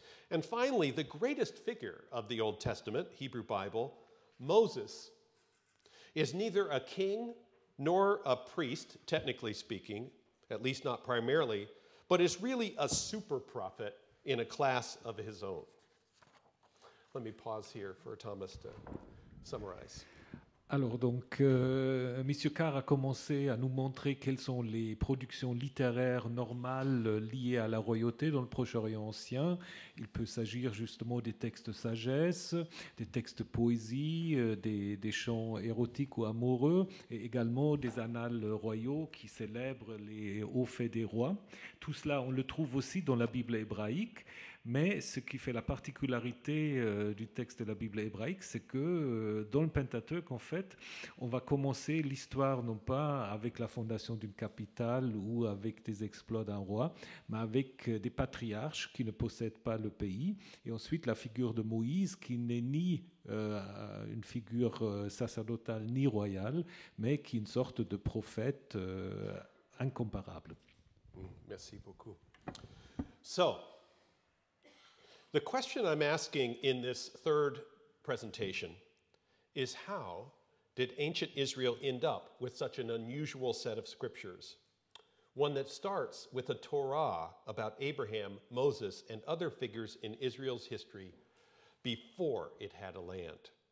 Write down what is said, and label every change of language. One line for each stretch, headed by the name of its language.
English: And finally, the greatest figure of the Old Testament, Hebrew Bible, Moses, is neither a king nor a priest, technically speaking, at least not primarily, but is really a super prophet in a class of his own. Let me pause here for Thomas to summarize.
French: Alors donc, M. Carr a commencé à nous montrer quelles sont les productions littéraires normales liées à la royauté dans le Proche-Orient ancien. Il peut s'agir justement des textes sagesse, des textes poésie, des chants érotiques ou amoureux, et également des annales royaux qui célèbrent les hauts faits des rois. Tout cela, on le trouve aussi dans la Bible hébraïque. Mais ce qui fait la particularité du texte de la Bible hébraïque, c'est que dans le Pentateuque, en fait, on va commencer l'histoire non pas avec la fondation d'une capitale ou avec des exploits d'un roi, mais avec des patriarches qui ne possèdent pas le pays. Et ensuite, la figure de Moïse, qui n'est ni une figure sacerdotale ni royale, mais qui est une sorte de prophète incomparable. Merci beaucoup.
English: So, the question I'm asking in this third presentation is how did ancient Israel end up with such an unusual set of scriptures? One that starts with a Torah about Abraham, Moses, and other figures in Israel's history before it had a land.